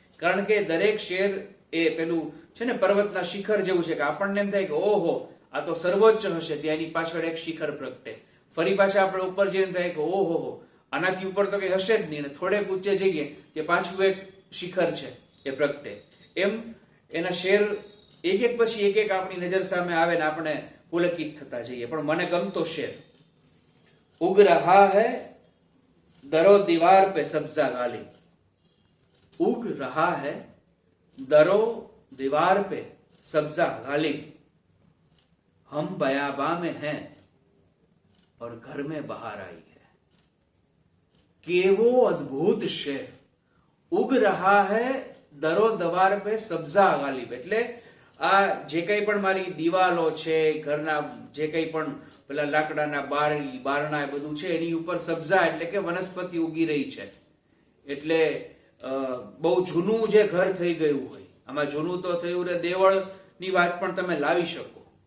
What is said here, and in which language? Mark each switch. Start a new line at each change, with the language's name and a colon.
Gujarati: કારણ કે દરેક શેર એ પેલું છે ને, પર્વતના શિખર જેવું છે કે આપણને એમ થાય કે ઓહો, આ તો સર્વોચ્ચ હશે, ત્યાંની પાછળ એક શિખર પ્રગટે. ફરી પાછા આપણે ઉપર જઈને થાય કે ઓહો, આનાથી ઉપર તો કઈ હશે જ નહીં, અને થોડેક ઊંચે જઈએ કે પાછું એક શિખર છે એ પ્રગટે. એમ એના શેર એક પછી એક આપણી નજર સામે આવે ને આપણે પુલકિત થતા જઈએ. પણ મને ગમતો શેર,
Hindi: ઉગ રહા હૈ दरो दीवार पे सब्जा गालिब, उग रहा है दरो दीवार पे सब्जा गालिब, हम बयाबा में हैं और घर में बहार आई है.
Gujarati: केवो अद्भुत शेर,
Hindi: उग रहा है दरो दीवार पे सब्जा गालिब.
Gujarati: એટલે આ જે કંઈ પણ મારી દિવાલો છે, ઘરના જે કંઈ પણ પેલા લાકડાના બારી બારણા એ બધું છે, એની ઉપર સબ્જા એટલે કે વનસ્પતિ ઉગી રહી છે. એટલે બહુ જૂનું જે ઘર થઈ ગયું હોય, આમાં જૂનું તો થયું રે દેવળની વાત પણ તમે લાવી શકો.